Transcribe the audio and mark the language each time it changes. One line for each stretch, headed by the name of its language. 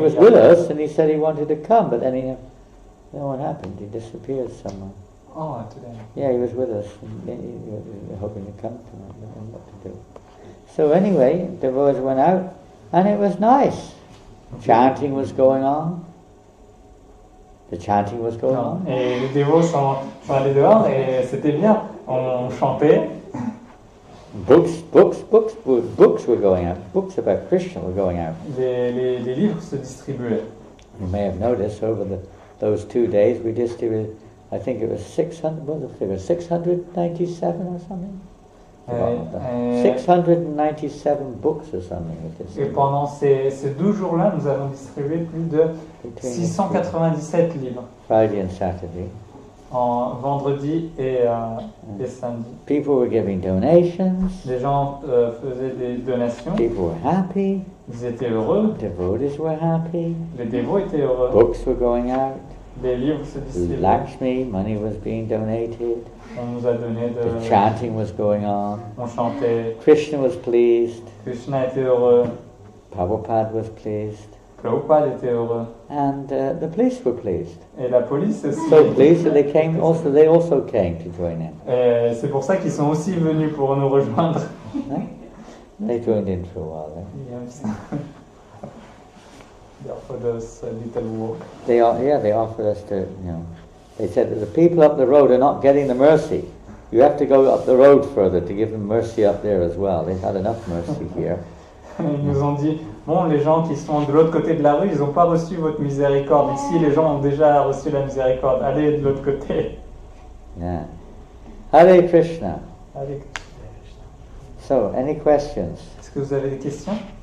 English: was with us, and he said he wanted to come, but then he. Then what happened? He disappeared somewhere. Oh, today. Yeah, he was with us, and he was hoping to come tonight, but I don't know what to do. So anyway, the devotees went out, and it was nice. Chanting was going on. The chanting was going
French: Non.
English: on.
French: Et les dévots sont allés dehors et c'était bien. On chantait.
English: Books were going out. Books about Krishna were going out.
French: Les livres se distribuaient.
English: You may have noticed over those 2 days we distributed, I think it was 600, what was the figure, 697 or something? Forgotten that. 697 books or something.
French: Et pendant ces 12 jours-là, nous avons distribué plus de 697 livres.
English: Friday and Saturday.
French: En vendredi et samedi.
English: People were giving donations.
French: Les gens faisaient des donations.
English: People were happy.
French: Ils étaient heureux.
English: Devotees were happy.
French: Les dévots étaient heureux.
English: Books were going out.
French: Les livres se distribuaient.
English: Lakshmi, money was being donated.
French: On nous a donné
English: The chanting was going on.
French: On chantait.
English: Krishna was pleased.
French: Krishna était heureux.
English: Prabhupada was pleased.
French: Prabhupada était heureux.
English: And the police were pleased.
French: Et la police aussi.
English: So pleased that they also came to join in.
French: Et c'est pour ça qu'ils sont aussi venus pour nous rejoindre.
English: They joined in for a while. Yes. They offered us a little walk. They offered us to, they said that the people up the road are not getting the mercy. You have to go up the road further to give them mercy up there as well. They've had enough mercy here.
French: Ils nous ont dit, bon, les gens qui sont de l'autre côté de la rue, ils n'ont pas reçu votre miséricorde. Ici, les gens ont déjà reçu la miséricorde. Allez de l'autre côté.
English: Yeah. Hare Krishna.
French: Allez.
English: So, any questions?
French: Est-ce que vous avez des questions?